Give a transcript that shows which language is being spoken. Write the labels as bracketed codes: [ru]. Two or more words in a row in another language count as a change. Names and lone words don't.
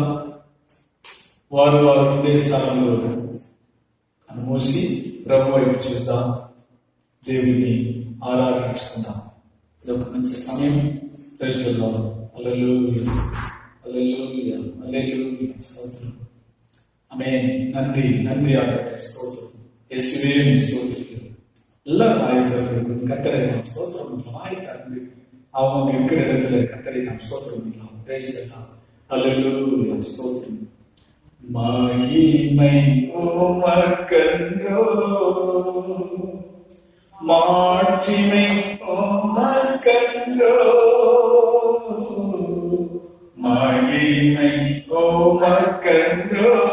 [te] వారు ఉండే స్థలంలో అనుమోసి ప్రభు వైపు చూద్దాం. దేవుని ఆరాధించుకుందాం. ఇదొక మంచి సమయం. ప్రజల్లో హల్లెలూయా, హల్లెలూయా, హల్లెలూయా, స్తోత్రం. ఆమేన్. [ta] நன்றி ஆண்டவரே, ஸ்தோத்திரம். இயேசுவே ஸ்தோத்திரம். எல்லாரும் ஆயத்தம் கர்த்தரை நாம் ஸ்தோத்திரம் பண்ணலாம். ஆயத்தம் அவங்க இருக்கிற இடத்துல கர்த்தரை நாம் ஸ்தோத்திரம் பண்ணலாம். பேசலாம். ஹல்லேலூயா, ஸ்தோத்திரம். மகிமை உமக்கன்றோ, மாட்சிமை உமக்கன்றோ, மகிமை உமக்கன்றோ,